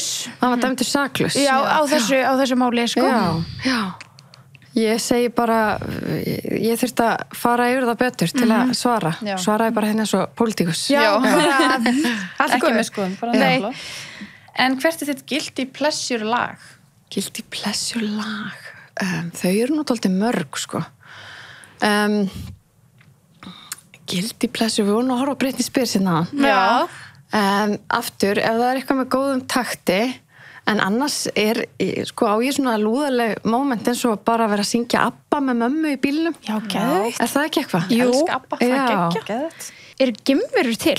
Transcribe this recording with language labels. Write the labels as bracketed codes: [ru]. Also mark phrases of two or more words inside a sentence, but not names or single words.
[is] Hann var dæmdur saklaus. Já, á þessu máli, sko. Já. Ég segi bara, ég þurfti að fara yfir það betur til að svara. Svaraði bara hérna svo pólitíkus. Já. Ekki með skoðum, bara nefnilega. En hvert er þitt [en] guilty pleasure [is] lag? [en] Guilty pleasure lag? [is] Þau eru nú dálítið mörg, sko. [en] Guilty pleasure, [is] við vorum að horfa á Britney Spears hérna. Já. Aftur, ef það er eitthvað með góðum takti, En annars sko á ég svona [en] lúðaleg moment [is] eins og bara að vera að syngja ABBA með mömmu í bílnum. Já, geðveikt. Er það ekki eitthvað? Jú. Elska ABBA, það Já. geggjað. Eru geimverur til?